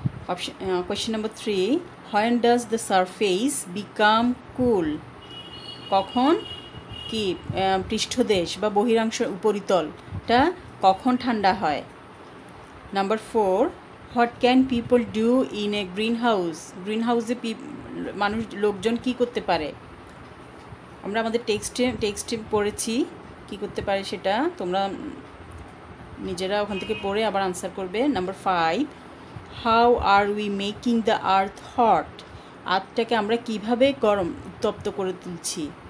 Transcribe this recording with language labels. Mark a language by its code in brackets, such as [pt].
[en] Question number 3, when does the surface become cool? [bn] কখন কি পৃষ্ঠদেশ বা বহিরাংশ উপরিতলটা কখন ঠান্ডা হয়? [en] Number 4, what can people do in a greenhouse? [bn] গ্রিনহাউসে লোকজন কি করতে পারে? আমরা আমাদের টেক্সটে পড়েছি কি করতে পারে, সেটা তোমরা নিজেরা ওখান থেকে পড়ে আবার আনসার করবে। [en] Number 5, how are we making the earth hot? [bn] আর্থটাকে আমরা কিভাবে গরম উত্তপ্ত করে তুলছি?